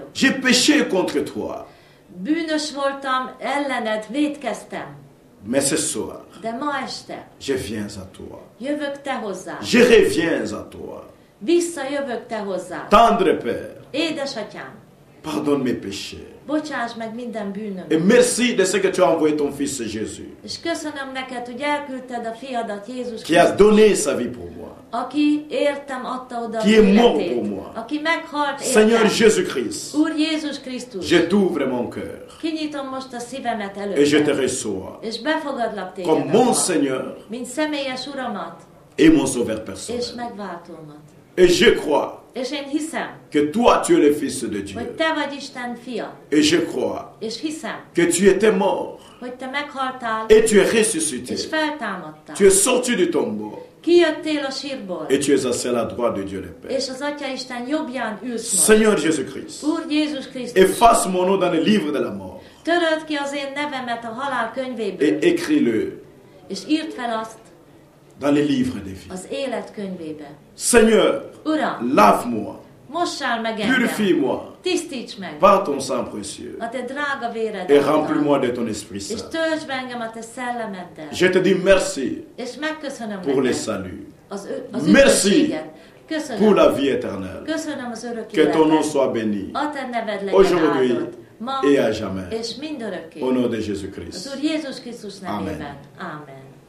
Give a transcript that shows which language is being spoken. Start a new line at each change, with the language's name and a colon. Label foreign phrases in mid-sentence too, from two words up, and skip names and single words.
French: J'ai péché contre toi,
Hungarian: Bűnös voltam, ellened vétkeztem,
French: mais ce soir,
Hungarian: de ma este
French: je viens à toi.
Hungarian: jövök te hozzád.
French: Je reviens à toi.
Hungarian: Visszajövök te hozzád.
French: Tendre Père,
Hungarian: Édesatyám,
French: pardonne mes péchés.
Hungarian: bocsáss meg minden
French: Et
Hungarian: bűnömet.
French: merci de ce que tu as envoyé ton Fils Jésus,
Hungarian: És köszönöm neked, hogy elküldted a fiadat, Jézus
French: qui a
Hungarian: Krisztus,
French: donné sa vie pour moi.
Hungarian: aki értem adta oda az
French: Qui est mort
Hungarian: életét,
French: pour moi.
Hungarian: aki meghalt
French: Seigneur
Hungarian: értem.
French: Jésus-Christ,
Hungarian: Úr Jézus Krisztus,
French: je t'ouvre mon cœur
Hungarian: kinyitom most a szívemet
French: et je te
Hungarian: előtted,
French: reçois
Hungarian: és befogadlak téged
French: comme mon
Hungarian: abba,
French: Seigneur
Hungarian: mint személyes uramat
French: et mon Sauveur
Hungarian: és
French: personnel.
Hungarian: megváltómat.
French: Et je crois
Hungarian: És én hiszem,
French: que toi tu es le Fils de
Hungarian: hogy
French: Dieu.
Hungarian: te vagy Isten fia,
French: Et je crois
Hungarian: és hiszem,
French: que tu étais mort
Hungarian: hogy te meghaltál,
French: et tu es ressuscité.
Hungarian: és feltámadtál.
French: Tu es sorti du tombeau
Hungarian: Kijöttél a sírból,
French: et tu es assis à la droite de Dieu le Père.
Hungarian: és az Atya Isten jobbján ülsz most.
French: Seigneur Jésus-Christ,
Hungarian: Úr Jézus Krisztus,
French: efface mon nom dans le livre de la mort
Hungarian: töröld ki az én nevemet a halál könyvéből,
French: et écris-le
Hungarian: és írd fel azt
French: dans les livres des vies.
Hungarian: az élet könyvébe.
French: Seigneur,
Hungarian: Uram,
French: lave-moi,
Hungarian: mossál meg engem,
French: purifie-moi
Hungarian: tisztíts meg
French: par ton sang précieux
Hungarian: a te drága
French: et
Hungarian: véreddel,
French: remplis-moi de ton Esprit
Hungarian: és
French: Saint.
Hungarian: töltsd be engem a te szellemeddel,
French: Je te dis merci
Hungarian: és megköszönöm
French: pour le
Hungarian: neked
French: salut,
Hungarian: az
French: Merci
Hungarian: üdvösséget.
French: pour
Hungarian: Köszönöm,
French: la vie éternelle.
Hungarian: köszönöm az örök
French: Que ton nom
Hungarian: életet.
French: soit béni
Hungarian: A te neved legyen
French: aujourd'hui
Hungarian: áldott, ma
French: et à jamais.
Hungarian: és mindörökké.
French: Au nom de
Hungarian: Az
French: Jésus-Christ.
Hungarian: Úr Jézus Krisztus nevében.
French: Amen.
Hungarian: Amen.